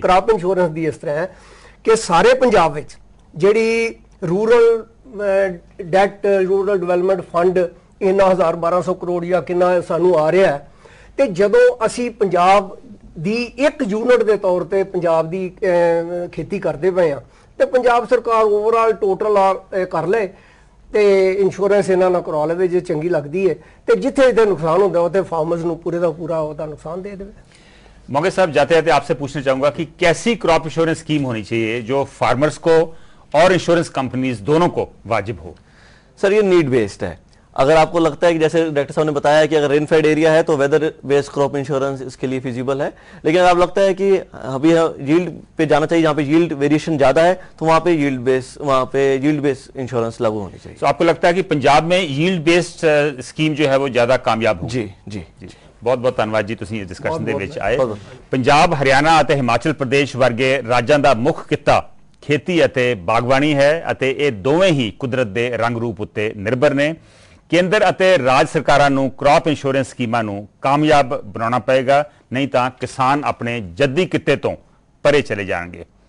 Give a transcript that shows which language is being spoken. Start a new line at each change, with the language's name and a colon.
Punjabi: Crop insurance ਦੀ ਇਸ ਤਰ੍ਹਾਂ ਹੈ ਕਿ ਸਾਰੇ ਪੰਜਾਬ ਵਿੱਚ ਜਿਹੜੀ rural that, rural development fund ਇੰਨਾ 1,200 ਕਰੋੜ ਜਾਂ ਕਿੰਨਾ ਸਾਨੂੰ ਆ ਰਿਹਾ ਹੈ, ਤੇ ਜਦੋਂ ਅਸੀਂ ਪੰਜਾਬ ਦੀ ਇੱਕ ਯੂਨਿਟ ਦੇ ਤੌਰ ਤੇ ਪੰਜਾਬ ਦੀ ਖੇਤੀ ਕਰਦੇ ਪਏ ਆ, ਤੇ ਪੰਜਾਬ ਸਰਕਾਰ ਓਵਰਆਲ ਟੋਟਲ ਕਰ ਲੈ ਤੇ ਇੰਸ਼ੋਰੈਂਸ ਇਹਨਾਂ ਨਾਲ ਕਰਵਾ ਲਵੇ ਜੇ ਚੰਗੀ ਲੱਗਦੀ ਹੈ, ਤੇ ਜਿੱਥੇ ਇਹਦੇ ਨੁਕਸਾਨ ਹੁੰਦਾ ਉੱਥੇ ਫਾਰਮਰਸ ਨੂੰ ਪੂਰੇ ਦਾ ਪੂਰਾ ਉਹਦਾ नुकसान दे देवे।
Hindi: मोगे साहब, जाते जाते आपसे पूछना चाहूंगा कि कैसी क्रॉप इंश्योरेंस स्कीम होनी चाहिए जो फार्मर्स को और इंश्योरेंस कंपनीज दोनों को वाजिब हो? सर, ये नीड बेस्ड है। अगर आपको लगता है कि जैसे डायरेक्टर साहब ने बताया कि अगर रेनफेड एरिया है तो वेदर बेस्ड क्रॉप इंश्योरेंस इसके लिए फिजिबल है, लेकिन अगर आप लगता है कि अभी यील्ड पे जाना चाहिए, जहाँ पे यील्ड वेरिएशन ज्यादा है, तो वहाँ पे यील्ड बेस्ड इंश्योरेंस लागू होनी चाहिए। तो आपको लगता है कि पंजाब में यील्ड बेस्ड स्कीम जो है वो ज्यादा कामयाब हो? जी जी जी। बहुत बहुत धन्यवाद जी,
Punjabi: ਤੁਸੀਂ ਇਸ ਡਿਸਕਸ਼ਨ ਦੇ ਵਿੱਚ ਆਏ। ਪੰਜਾਬ, ਹਰਿਆਣਾ ਅਤੇ ਹਿਮਾਚਲ ਪ੍ਰਦੇਸ਼ ਵਰਗੇ ਰਾਜਾਂ ਦਾ ਮੁੱਖ ਕਿੱਤਾ ਖੇਤੀ ਅਤੇ ਬਾਗਬਾਨੀ ਹੈ, ਅਤੇ ਇਹ ਦੋਵੇਂ ਹੀ ਕੁਦਰਤ ਦੇ ਰੰਗ ਰੂਪ ਉੱਤੇ ਨਿਰਭਰ ਨੇ। ਕੇਂਦਰ ਅਤੇ ਰਾਜ ਸਰਕਾਰਾਂ ਨੂੰ ਕ੍ਰੌਪ ਇੰਸ਼ੋਰੈਂਸ ਸਕੀਮਾਂ ਨੂੰ ਕਾਮਯਾਬ ਬਣਾਉਣਾ ਪਏਗਾ, ਨਹੀਂ ਤਾਂ ਕਿਸਾਨ ਆਪਣੇ ਜੱਦੀ ਕਿੱਤੇ ਤੋਂ ਪਰੇ ਚਲੇ ਜਾਣਗੇ।